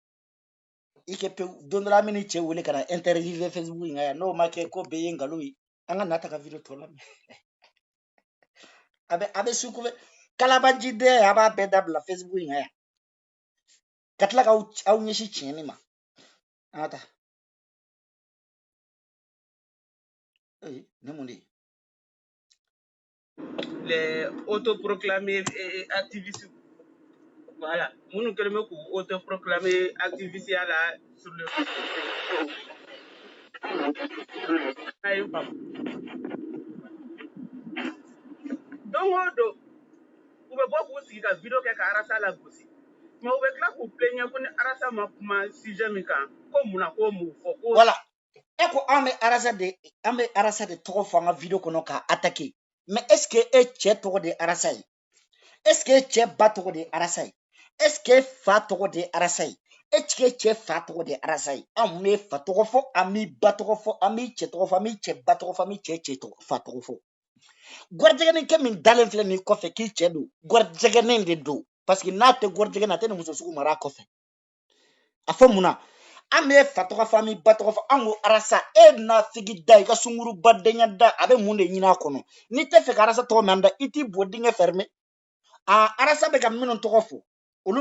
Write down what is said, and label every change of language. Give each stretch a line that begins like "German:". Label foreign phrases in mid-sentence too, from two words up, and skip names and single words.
Bambara: i kɛ pewu don dɔ la an bɛ ni cɛ wele ka na interviewer Facebook in kan yan n'o ma kɛ ko bɛɛ ye nkalon ye an ka nata ka video tɔ lamɛn a bɛ su kɔfɛ kalabanjiden a b'a bɛɛ dabila Facebook in kan yan ka tila k'aw ɲɛsin tiɲɛni ma an ka taa ne mun de ye
French: les autoproclamés activistes. Voilà.
Bambara: Nous kɛlen k'u
French: autoproclamer activistes
Bambara: ya la
French: sur le
Bambara: a ye faamu don o don u bɛ bɔ k'u sigi ka video kɛ ka Arasa lagosi mais u bɛ tila k'u plaignre ko ni Arasa ma kuma sujet min kan ko mun na ko m'u fɔ ko voilà e ko an bɛ Arasa de tɔgɔ fɔ an ka video kɔnɔ ka attaquer mais
French: est ce que
Bambara: e cɛ tɔgɔ de Arasa ye
French: est ce que
Bambara: e cɛ ba tɔgɔ de Arasa ye
French: est ce que
Bambara: fa tɔgɔ de Arasa ye
French: est ce que
Bambara: cɛ fa tɔgɔ de Arasa ye an bɛ fa tɔgɔ fɔ an bɛ ba tɔgɔ fɔ an bɛ cɛ tɔgɔ fɔ an bɛ cɛ ba tɔgɔ fɔ an bɛ cɛ fa tɔgɔ fɔ gɔrijɛgɛnin kɛ min dalen filɛ nin kɔfɛ k'i cɛ don gɔrijɛgɛnin de don parce que n'a tɛ gɔrijɛgɛnin a tɛ nin muso sugu mara a kɔfɛ a fɔ mun na an bɛ fa tɔgɔ fɔ an bɛ ba tɔgɔ fɔ an ko Arasa e n'a figi da i ka sunguruba da a bɛ mun de ɲini a kɔnɔ n'i tɛ fɛ ka Arasa tɔgɔ mɛn da i t'i bɔ dingɛ fɛrɛ Arasa bɛ ka minnu tɔgɔ fɔ olu